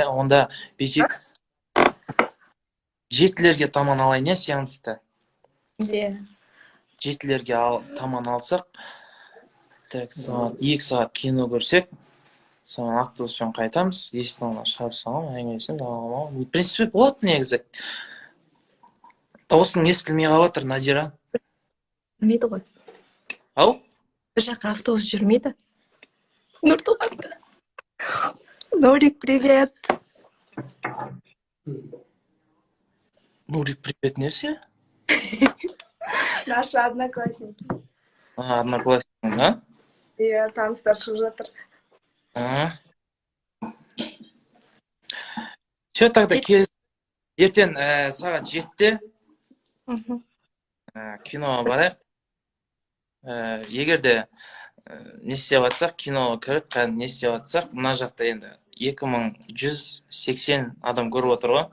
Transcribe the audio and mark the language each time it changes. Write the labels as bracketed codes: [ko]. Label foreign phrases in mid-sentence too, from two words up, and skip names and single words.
[kk] Онда бесик 7-лерге таман алайын, сеансты. Иә. 7-лерге таман алсақ, так, 2 сағат кино көрсек, соған автобуспен қайтамыз, есін алдына шығарып салам, әңгімесін, [ru] в принципе, [kk] болады негізі. Даусың естілмей қалып жатыр, Надира. Білмейді ғой. Ау? Бір жаққа автобус жүрмейді. Нұртуғанда. Нурик, привет. Нурик, привет, несі? [ru] Наши одноклассники. Одноклассник, да? [kk] Иә, таныстар шығып жатыр. [ru] Все, тогда [kk] ертең сағат 7-те киноға барайық. Егер де не істеп жатсақ, киноға кіріп, не істеп жатсақ, мына жақта енді 2180 адам көріп отыр ғой.